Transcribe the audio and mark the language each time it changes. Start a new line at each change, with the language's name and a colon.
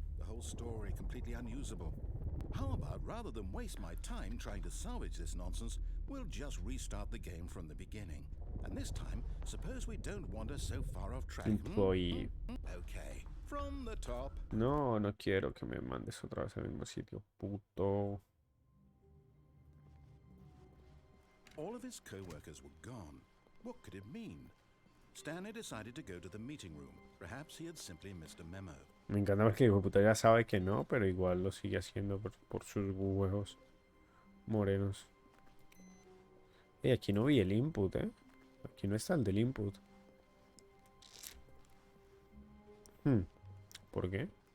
English: The whole story completely unusable. How about rather than waste my time trying to salvage this nonsense, we'll just restart the game from the beginning. And this time, suppose we don't wander so far off track. Employee. Okay, from the top.
Spanish: No, no quiero que me mandes otra vez al mismo sitio. Puto.
English: All of his co-workers were gone. What could it mean? Stanley decided to go to the meeting room. Perhaps he had simply missed a memo.
Spanish: Me encanta porque hijo de puta ya sabe que no, pero igual lo sigue haciendo por sus huevos morenos. Aquí no vi el input, ¿eh? Aquí no está el del input. ¿Por qué?